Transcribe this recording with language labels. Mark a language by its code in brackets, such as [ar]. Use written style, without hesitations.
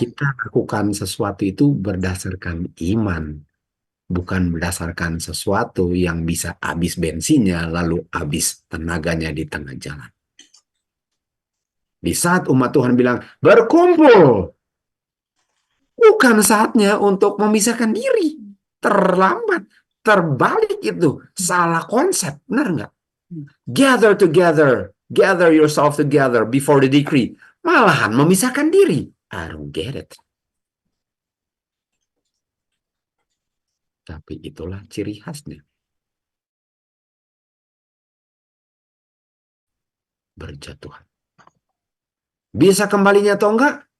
[id] Kita lakukan sesuatu itu berdasarkan iman, bukan berdasarkan sesuatu yang bisa habis bensinnya lalu habis tenaganya di tengah jalan. Di saat umat Tuhan bilang berkumpul, bukan saatnya untuk memisahkan diri. Terlambat, terbalik itu, salah konsep, benar nggak? [en] Gather together, gather yourself together before the decree. [id] Malahan memisahkan diri. [en] I don't get it. [id] Tapi itulah ciri khasnya. Berjatuhan. Bisa kembalinya atau enggak?